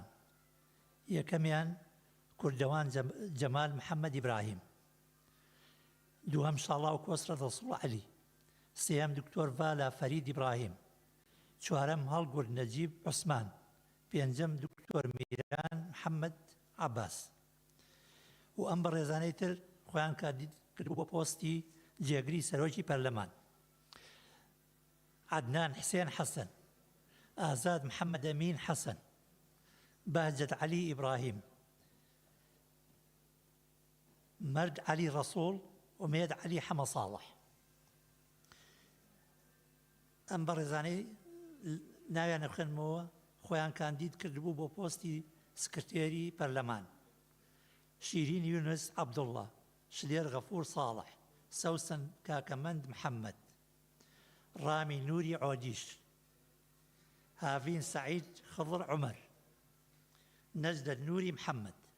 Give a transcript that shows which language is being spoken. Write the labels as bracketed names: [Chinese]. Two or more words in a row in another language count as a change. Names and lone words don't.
[Central Kurdish] یەکەمیان کوردەوان جەمال محەممەد ئیبراهیم، دووهەم شاڵاو کۆسرە دەسوڵ عەلی، سێهەم دکتۆر ڤالا فەرید ئیبراهیم، چوارەم هەڵگورد نەجیب عوسمان، پێنجەم دکتۆر میران محەممەد عەباس. و ئەم بەڕێزانەی تر خۆیان کاندید کردبوو بۆ پۆستی جێگری سەرۆکی پەرلەمان. عەدنان حسێن حەسەن، ئازاد محەممەد ئەمین حەسەن، بهجت علي إبراهيم، مرد علي رسول، وميد علي حمى صالح. ئەم بەڕێزانەی ناویانە خوێنمەوە خۆیان کاندید کردبوو بۆ پۆستی سکرتێری پەرلەمان: شیرین یونس عەبدوڵڵا، شلێر غەفور ساڵح، سەوسن کاکەمەند محەممەد، ڕامی نووری عۆدیش، هاڤین سەعید خضر عومەر، نەجدە نووری محەممەد.